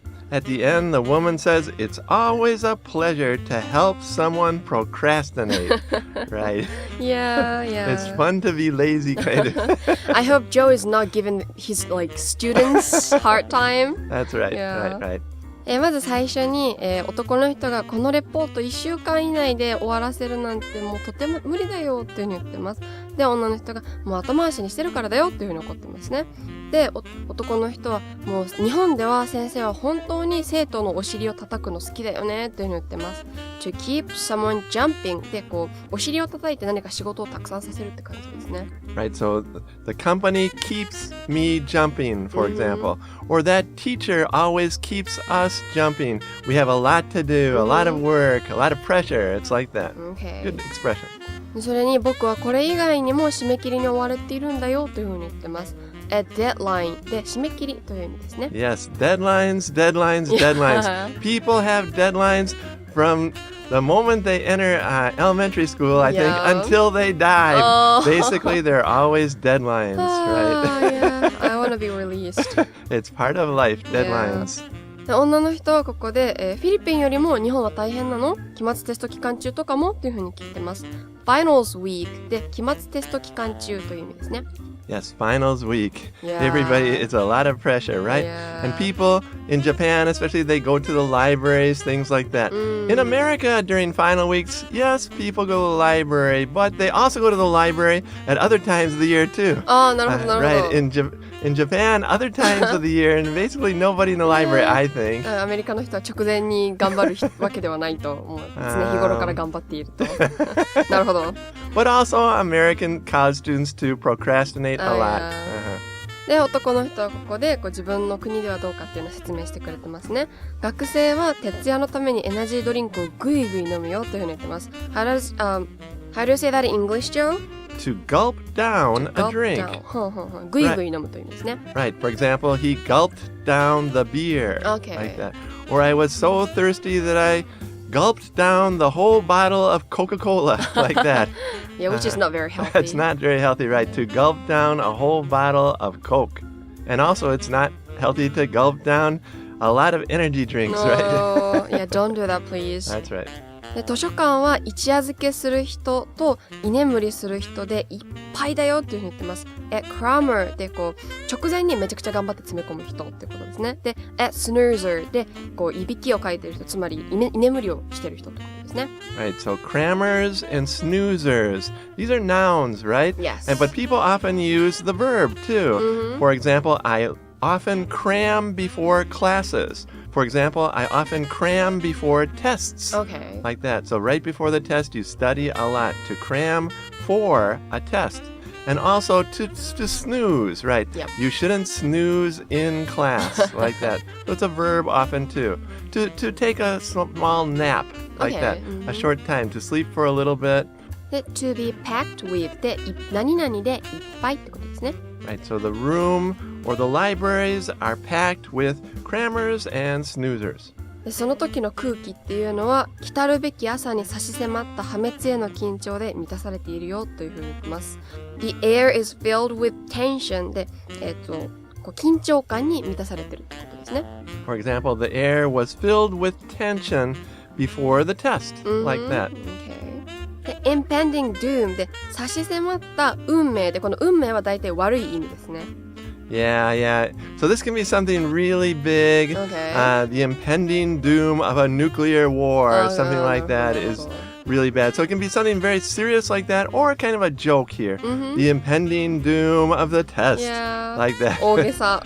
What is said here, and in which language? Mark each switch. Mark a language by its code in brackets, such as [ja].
[en] At the end, the woman says, it's always a pleasure to help someone procrastinate. Right? Yeah. It's fun to be lazy, kind of. I hope Joe is not giving his students hard time. That's right. Yeah. Right. [ja] まず最初に、男の人がこのレポート1週間以内で終わらせるなんてもうとても無理だよっていうふうに言ってます。で、女の人がもう後回しにしてるからだよっていうふうに怒ってますね。で、男の人はもう日本では先生は本当に生徒のお尻を叩くの好きだよねっていうふうに言ってます。 [en] To keep someone jumping [ja] でお尻を叩いて何か仕事をたくさんさせるって感じですね。 [en] Right, so the company keeps me jumping, for example. Or that teacher always keeps us jumping. We have a lot to do, a lot of work, a lot of pressure. It's like that. Okay. Good expression. [ja] それに僕はこれ以外にも締め切りに追われているんだよというふうに言ってます。 A deadline で締め切りという意味ですね。 [en] Yes, deadlines. People have deadlines from the moment they enter elementary school, I think, until they die. Basically, there are always deadlines, right? Yeah, I want to be released. It's part of life, deadlines. [ja] で女の人はここで、フィリピンよりも日本は大変なの？期末テスト期間中とかもっていうふうに聞いてます。Finals week で期末テスト期間中という意味ですね。 [en] Yes, finals week. Yeah. Everybody, it's a lot of pressure, right? Yeah. And people in Japan, especially, they go to the libraries, things like that. In America, during final weeks, yes, people go to the library, but they also go to the library at other times of the year, too. [ja] なるほどなるほど。 [en] Right, in Japan, other times of the year, and basically nobody in the library, I think. [ja] アメリカの人は直前に頑張るわけではないと思う。常日頃から頑張っていると。なるほど。 [en] But also, American college students too procrastinate a lot. [ja] で、男の人はここで自分の国ではどうかっていうのを説明してくれてますね。学生は徹夜のためにエナジードリンクをぐいぐい飲むよというふうに言ってます。 [en] How do you say that in English, Joe? To gulp down a drink. [ja] ぐいぐい飲むという意味ですね。 [en] Right. For example, he gulped down the beer. Okay. Like that. Or I was so thirsty that I gulped down the whole bottle of Coca-Cola. Like that. Yeah, which is not very healthy. That's not very healthy, right? To gulp down a whole bottle of Coke. And also, it's not healthy to gulp down a lot of energy drinks, right? Yeah, don't do that, please. That's right. [ja] で図書館は一夜漬けする人と居眠りする人でいっぱいだよっていうふうに言ってます。 crammer で直前にめちゃくちゃ頑張って詰め込む人ってことですね。で、snoozer でいびきをかいてる人、つまり居眠りをしてる人ってことですね。 [en] Right, so crammers and snoozers. These are nouns, right? Yes. But people often use the verb too. For example, I often cram before classes. For example, I often cram before tests. Okay. Like that. So right before the test, you study a lot to cram for a test. And also to snooze, right? Yep. You shouldn't snooze in class, like that. So it's a verb often too. To take a small nap, like that. A short time, to sleep for a little bit. [ja] で、 [en] to be packed with [ja] で、何々でいっぱいってことですね。 [en] Right, so the room or the libraries are packed with crammers and snoozers. [ja] でその時の空気っていうのは来たるべき朝に差し迫った破滅への緊張で満たされているよというふうに言ってます。 [en] The air is filled with tension [ja] で、緊張感に満たされてるってことですね。 [en] For example, the air was filled with tension before the test, like that. Okay. [ja] で impending doom で差し迫った運命で、この運命は大体悪い意味ですね。 [en] Yeah. So this can be something really big. Okay. The impending doom of a nuclear war, something like that is really bad. So it can be something very serious like that, or kind of a joke here. The impending doom of the test, like that. [ja] 大げさ。